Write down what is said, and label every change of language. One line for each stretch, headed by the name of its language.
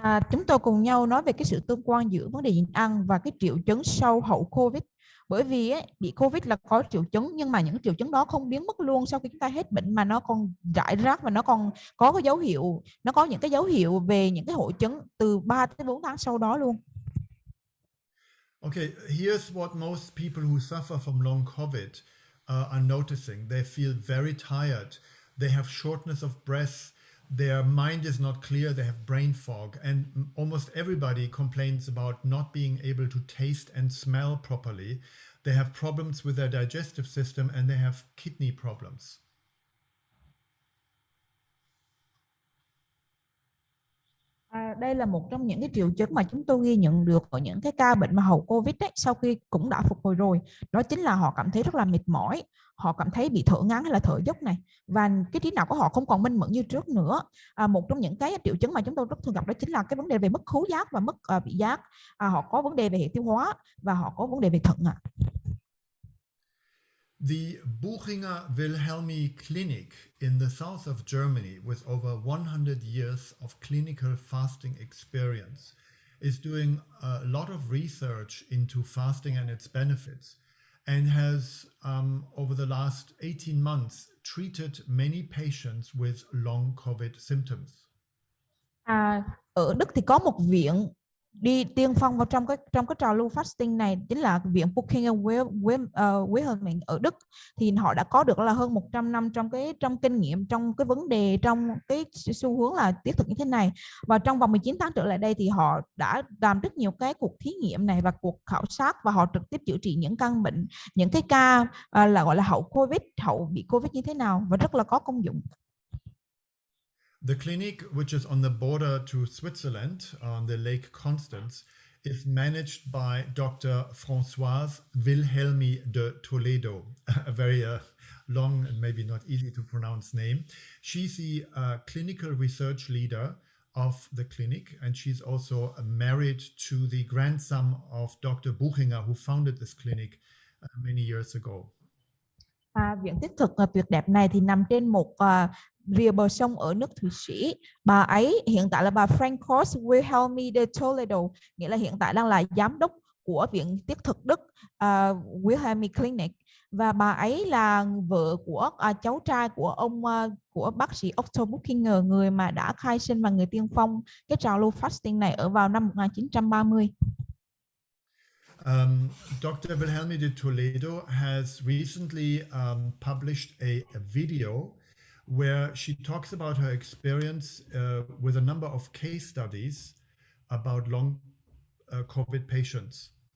Vietnamese: Chúng tôi cùng nhau nói về cái sự tương quan giữa vấn đề nhịn ăn và cái triệu chứng sau hậu Covid. Bởi vì bị Covid là có triệu chứng, nhưng mà những triệu chứng đó không biến mất luôn sau khi chúng ta hết bệnh, mà nó còn rải rác và nó còn có cái dấu hiệu, nó có những cái dấu hiệu về những cái hội chứng từ 3 tới 4 tháng sau đó luôn.
English: Okay, here's what most people who suffer from long COVID are noticing. They feel very tired. They have shortness of breath. Their mind is not clear. They have brain fog. And almost everybody complains about not being able to taste and smell properly. They have problems with their digestive system, and they have kidney problems.
Vietnamese: Đây là một trong những cái triệu chứng mà chúng tôi ghi nhận được ở những cái ca bệnh mà hậu Covid ấy, sau khi cũng đã phục hồi rồi. Đó chính là họ cảm thấy rất là mệt mỏi, họ cảm thấy bị thở ngắn hay là thở dốc này, và cái trí não của họ không còn minh mẫn như trước nữa. Một trong những cái triệu chứng mà chúng tôi rất thường gặp đó chính là cái vấn đề về mất khứu giác và mất vị giác. Họ có vấn đề về hệ tiêu hóa và họ có vấn đề về thận ạ.
English: The Buchinger Wilhelmi Clinic in the south of Germany, with over 100 years of clinical fasting experience, is doing a lot of research into fasting and its benefits, and has, over the last 18 months, treated many patients with long COVID symptoms.
Vietnamese: Ở Đức thì có một viện đi tiên phong vào trong cái trào lưu fasting này, chính là viện Buchinger Wilhelmi ở Đức. Thì họ đã có được là hơn 100 năm trong kinh nghiệm trong cái vấn đề, trong cái xu hướng là tiết thực như thế này. Và trong vòng 19 tháng trở lại đây thì họ đã làm rất nhiều cái cuộc thí nghiệm này và cuộc khảo sát, và họ trực tiếp chữa trị những căn bệnh, những cái ca là gọi là hậu Covid, hậu bị Covid như thế nào, và rất là có công dụng.
English: The clinic, which is on the border to Switzerland, on the Lake Constance, is managed by Dr. Françoise Wilhelmi de Toledo, a very long and maybe not easy to pronounce name. She's the clinical research leader of the clinic, and she's also married to the grandson of Dr. Buchinger, who founded this clinic many years ago.
Vietnamese: Viện Thiết Thực tuyệt đẹp này thì nằm trên một rìa bờ sông ở nước Thụy Sĩ. Bà ấy hiện tại là bà Francos Wilhelmi de Toledo, nghĩa là hiện tại đang là giám đốc của Viện Thiết Thực Đức Wilhelmi Clinic, và bà ấy là vợ của cháu trai của của bác sĩ Otto Buchinger, người mà đã khai sinh và người tiên phong cái trào lưu fasting này ở vào năm 1930.
English: Dr. Wilhelmi de Toledo has recently published a video where she talks about her experience with a number of case studies about long COVID patients.